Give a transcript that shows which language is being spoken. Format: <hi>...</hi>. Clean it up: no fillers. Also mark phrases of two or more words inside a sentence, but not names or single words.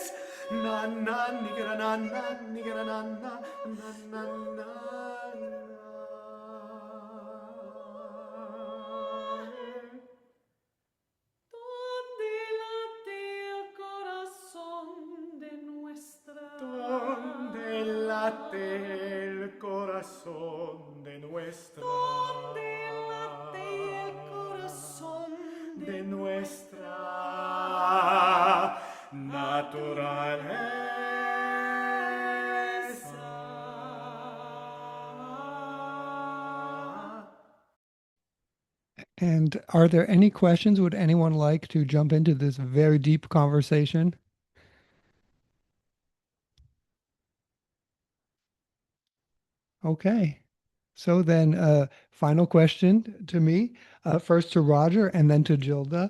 <es>Na na nigra na na nigra na na na na na. Donde late el corazón de nuestra. Donde late el corazón de nuestra. Donde late el corazón de nuestra naturaleza.</es> <en>And are there any questions? Would anyone like to jump into this very deep conversation? Okay. So then, final question to me, first to Roger and then to Gilda.</en>